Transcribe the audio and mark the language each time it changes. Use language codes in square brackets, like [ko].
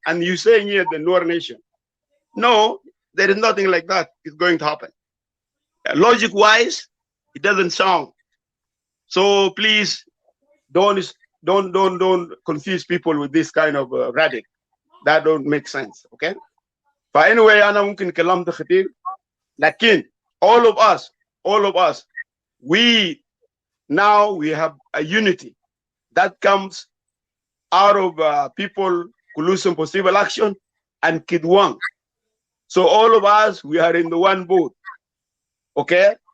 [en] And you saying here the Noor Nation. No, there is nothing like that is going to happen. Logic wise, it doesn't sound. So please don't confuse people with this kind of rhetoric. That don't make sense. Okay? But anyway, [ar] أنا ممكن كلام ده خطير. لكن [en] all of us, we have a unity that comes out of people collusion for civil action and KitGwang. So all of us, we are in the one boat. Okay?